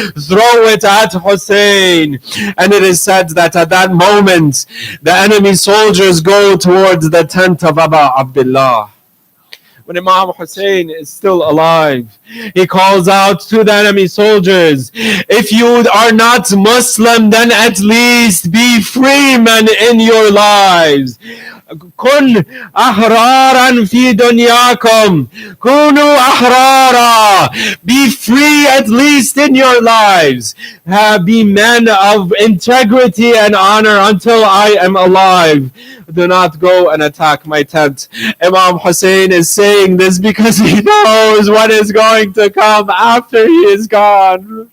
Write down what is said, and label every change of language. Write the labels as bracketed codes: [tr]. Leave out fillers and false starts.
[en] Throw it at Hussein. And it is said that at that moment, the enemy soldiers go towards the tent of Abu Abdullah. When Imam Hussein is still alive, he calls out to the enemy soldiers, if you are not Muslim, then at least be free men in your lives. [ar] كن أحرارا في دنياكم كونوا أحرارا. [en] Be free at least in your lives. Be men of integrity and honor until I am alive. Do not go and attack my tent. Imam Hussein is saying this because he knows what is going to come after he is gone.